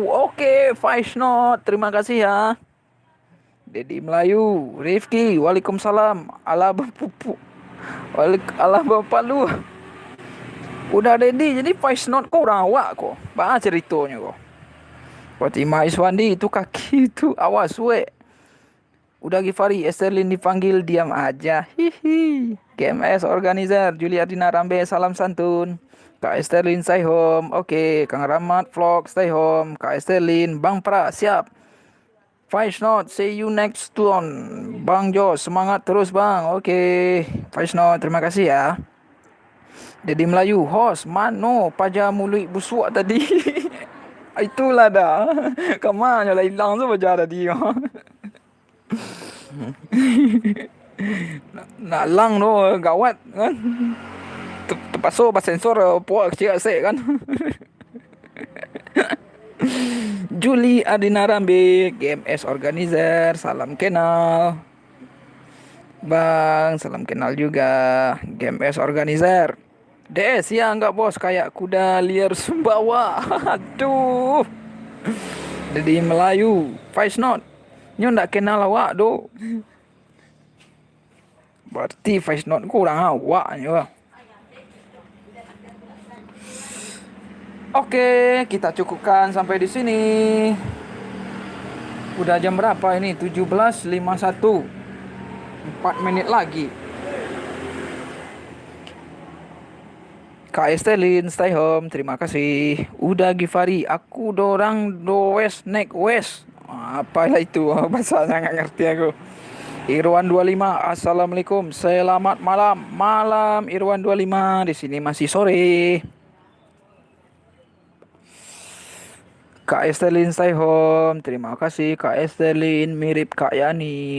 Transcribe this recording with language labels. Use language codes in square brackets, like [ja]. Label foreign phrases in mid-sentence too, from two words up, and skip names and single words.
[id] Oke, [en] voice note, [id] terima kasih ya. Dedi Melayu, Rifki, waalaikumsalam. Ala bapupu, ala bapak lu. Udah Dedi, jadi [en] voice note [id] kau orang awak kok. Bah ceritanya kok. Fatimah Iswandi itu kaki itu, awas we. Udah Givari, Esterlin dipanggil diam aja. Hihi. GMS Organizer, Juliardina Rambe, salam santun. Kak Esterlin [en] stay home. [id] Oke, Kang Rahmat [en] vlog stay home. [id] Kak Esterlin, Bang Pra siap. [en] Voice note, see you next one. [id] Bang Jo, semangat terus bang. Oke, [en] voice note, [id] terima kasih ya. Dedi Melayu, host, [min] mano paja mulut busuk tadi. [id] Itulah dah. [min] Kemana lah hilang tu paja tadi. Nak lang tu gawat kan. [id] Terpaksa pas sensor puak kecil asyik kan. Juli Adina Rambe, GMS Organizer, salam kenal. Bang, salam kenal juga. GMS Organizer. DS ya enggak bos, kayak kuda liar Sumbawa. Aduh. Jadi Melayu, [en] voice note. [min] Nyo ndak kenal awak do. Berarti [en] voice note [min] kurang awak nyo. [id] Oke, kita cukupkan sampai di sini. Udah jam berapa ini? 17.51. 4 menit lagi. Kak Estelin, [en] stay home. [id] Terima kasih. Udah Givari, aku dorang do west, neck west. Apalah itu? Bahasanya nggak ngerti aku. Irwan 25, Assalamualaikum. Selamat malam. Malam Irwan 25. Di sini masih sore. Kak Estelin [en] stay home. [id] Terima kasih Kak Estelin, mirip Kak Yani.